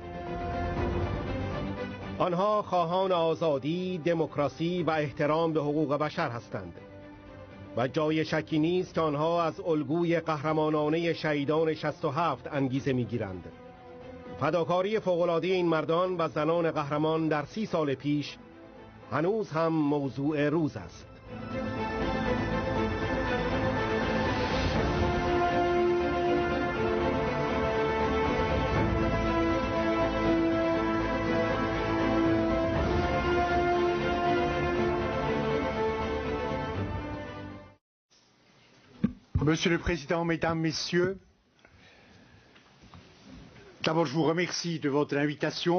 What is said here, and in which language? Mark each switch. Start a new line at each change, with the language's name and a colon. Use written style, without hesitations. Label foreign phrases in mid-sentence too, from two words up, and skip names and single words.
Persian: آنها خواهان آزادی، دموکراسی و احترام به حقوق بشر هستند و جای شکی نیست که آنها از الگوی قهرمانانه شهیدان 67 انگیزه می‌گیرند. فداکاری فوق‌العاده این مردان و زنان قهرمان در 30 سال پیش هنوز هم موضوع روز است.
French: Monsieur le Président, Mesdames, Messieurs, d'abord je vous remercie de votre invitation.